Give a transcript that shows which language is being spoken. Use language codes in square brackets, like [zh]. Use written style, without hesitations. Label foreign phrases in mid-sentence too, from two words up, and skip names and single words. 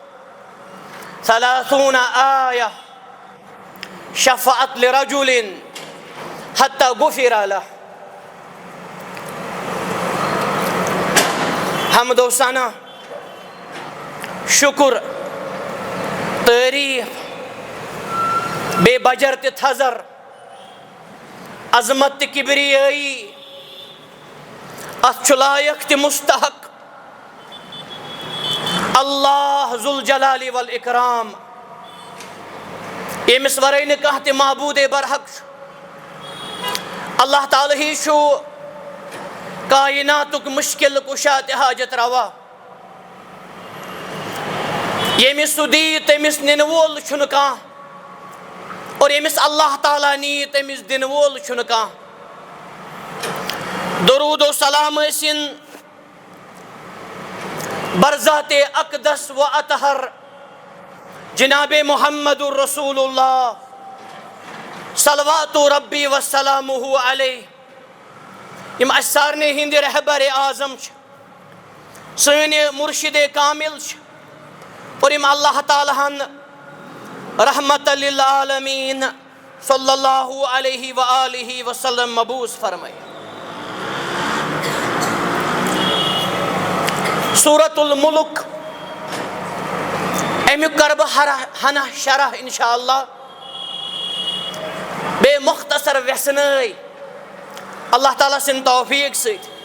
[ks] 30 [ar] آية شفعت لرجل حتى غفر له [ks] حمد و ثنا شکر تعریف بے بجر تے تھزر عظمت تے کبریائی اتھ لائق تے مستحق [ar] اللہ ذوالجلال والاکرام [ks] یمس ورائے نے کہا تے معبود برحق اللہ تعالی ہی شو کائناتک مشکل کشا تے حاجت روا یمس دی تمس ننوول چھنکا اور یمس اللہ تعالیٰ نی تمس دن وول چھنکا درود و سلام اسن برذات اقدس و اطہر جناب محمد الرسول اللہ [ar] صلوات ربی وسلامہ علیہ [ks] یم اسارنے ہند رہبر اعظم سن مرشد کامل اور یم اللہ تعالیٰ ہن رحمت للعالمین [ar] صلی اللہ علیہ وآلہ وسلم [ks] مبعوث فرمائے سورة الملک امیک کرب ہنہ شرح انشاءاللہ بے مختصر ویسنائی اللہ تعالیٰ سن توفیق سید